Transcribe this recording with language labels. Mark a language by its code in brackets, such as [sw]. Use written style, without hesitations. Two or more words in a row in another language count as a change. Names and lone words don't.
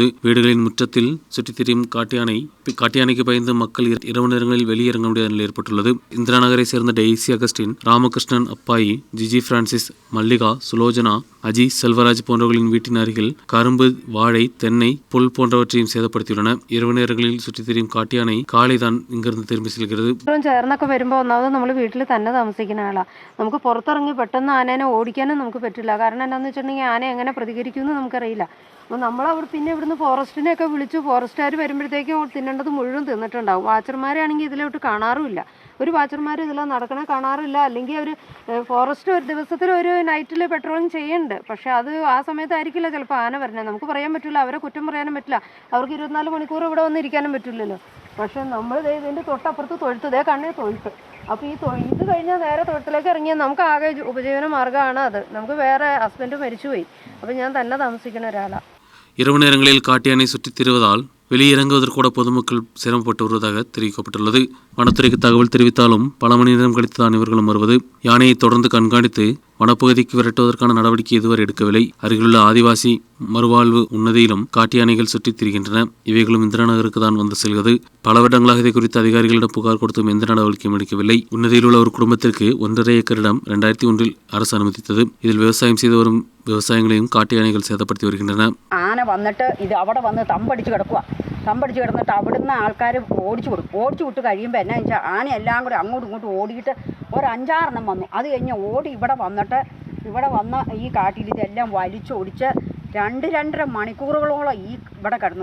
[ta] வீடுகளின் முற்றத்தில் சுற்றித் திரியும் காட்டியானைக்கு பயந்து மக்கள் இரவு நேரங்களில் வெளியிறங்க முடியாத நிலை ஏற்பட்டுள்ளது. இந்திரா நகரை சேர்ந்த டெய்சி அகஸ்டின், ராமகிருஷ்ணன் அப்பாயி, ஜிஜி பிரான்சிஸ், மல்லிகா, சுலோஜனா, அஜி, செல்வராஜ் போன்றவர்களின் வீட்டின் அருகில் கரும்பு, வாழை, தென்னை, புல் போன்றவற்றையும் சேதப்படுத்தியுள்ளன. இரவு நேரங்களில் சுற்றித் திரியும் காட்டியானை காலைதான் இங்கிருந்து திரும்பி செல்கிறது. [ml] തന്നെ താമസിക്കുന്ന ആളാണ്. നമുക്ക് പുറത്തിറങ്ങി പെട്ടെന്ന് ആനേനെ ഓടിക്കാനും നമുക്ക് പറ്റില്ല. കാരണം എന്താണെന്ന് വെച്ചിട്ടുണ്ടെങ്കിൽ ആന എങ്ങനെ പ്രതികരിക്കുമെന്ന് നമുക്കറിയില്ല. അപ്പോൾ പിന്നെ ഇവിടുന്ന് ഫോറസ്റ്റിനെയൊക്കെ വിളിച്ചു. ഫോറസ്റ്റുകാർ വരുമ്പോഴത്തേക്കും തിന്നേണ്ടത് മുഴുവൻ തിന്നിട്ടുണ്ടാവും. വാച്ചർമാരാണെങ്കിൽ ഇതിലോട്ട് കാണാറുമില്ല. ഒരു വാച്ചർമാർ ഇതിൽ നടക്കണ കാണാറില്ല. അല്ലെങ്കിൽ അവർ ഫോറസ്റ്റ് ഒരു ദിവസത്തിൽ ഒരു നൈറ്റിൽ പെട്രോളിങ് ചെയ്യുന്നുണ്ട്. പക്ഷേ അത് ആ സമയത്തായിരിക്കില്ല ചിലപ്പോൾ ആന വരുന്നത്. നമുക്ക് പറയാൻ പറ്റില്ല, അവരെ കുറ്റം പറയാനും പറ്റില്ല. അവർക്ക് 24 മണിക്കൂർ ഇവിടെ വന്നിരിക്കാനും പറ്റില്ലല്ലോ. പക്ഷേ നമ്മൾ ഇതിൻ്റെ തൊട്ടപ്പുറത്ത് തൊഴുത്ത്, കണ്ണേ തൊഴുത്ത്. അപ്പോൾ ഇത് കഴിഞ്ഞാൽ നേരെ തൊഴുത്തിലേക്ക് ഇറങ്ങിയാൽ നമുക്ക് ആകെ ഉപജീവന മാർഗ്ഗമാണ് അത്. നമുക്ക് വേറെ ഹസ്ബൻഡ് മരിച്ചുപോയി. അപ്പോൾ ഞാൻ തന്നെ താമസിക്കുന്ന ഒരാളാണ്. [ta] இரவு நேரங்களில் காட்டியானை சுற்றித் திரிவதால் வெளியிறங்குவதற்கூட பொதுமக்கள் சிரமப்பட்டு வருவதாக தெரிவிக்கப்பட்டுள்ளது. வனத்துறைக்கு தகவல் தெரிவித்தாலும் பல மணி நேரம் கழித்துதான் இவர்களும் வருவது. யானையை தொடர்ந்து கண்காணித்து வனப்பகுதிக்கு விரட்டுவதற்கான நடவடிக்கை இதுவரை எடுக்கவில்லை. அருகிலுள்ள ஆதிவாசி மறுவாழ்வு உன்னதியிலும் காட்டியானைகள் சுற்றித் திரிகின்றன. இவைகளும் இந்திரா நகருக்கு தான் வந்து செல்கிறது. பல வருடங்களாக இதை குறித்து அதிகாரிகளிடம் புகார் கொடுத்தும் எந்த நடவடிக்கையும் எடுக்கவில்லை. உன்னதியில் உள்ள ஒரு குடும்பத்திற்கு 1.5 ஏக்கர் இடம் 2001 அரசு அனுமதித்தது. இதில் விவசாயம் செய்து வரும் விவசாயங்களையும் காட்டியானைகள் சேதப்படுத்தி வருகின்றன. [ml] ആന വന്നിട്ട് ഇത് അവിടെ വന്ന് തമ്പടിച്ച് കിടന്നിട്ട് അവിടുന്ന് ആൾക്കാർ ഓടിച്ചു വിട്ട് കഴിയുമ്പോൾ എന്നാ വെച്ചാൽ ആന എല്ലാം കൂടി അങ്ങോട്ടും ഇങ്ങോട്ടും ഓടിയിട്ട് ഒരു 5-6 വന്നു. അത് കഴിഞ്ഞ് ഓടി ഇവിടെ വന്ന് ഈ കാട്ടിൽ ഇതെല്ലാം വലിച്ചൊടിച്ച് 2-2.5 മണിക്കൂറുകളോളം ഇവിടെ കിടന്നു.